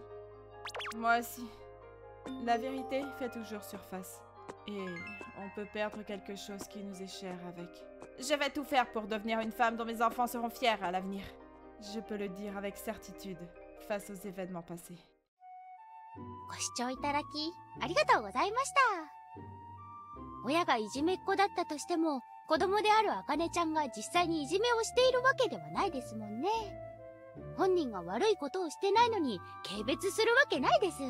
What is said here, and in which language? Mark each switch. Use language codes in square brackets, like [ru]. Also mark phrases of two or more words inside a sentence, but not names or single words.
[fr] Moi aussi. La vérité fait toujours surface, et on peut perdre quelque chose qui nous est cher avec. Je vais tout faire pour devenir une femme dont mes enfants seront fiers à l'avenir. Je peux le dire avec certitude, face aux événements passés. [ja] ご視聴いただきありがとうございました。親がいじめっ子だったとしても、子供であるあかねちゃんが実際にいじめをしているわけではないですもんね。本人が悪いことをしてないのに軽蔑するわけないです。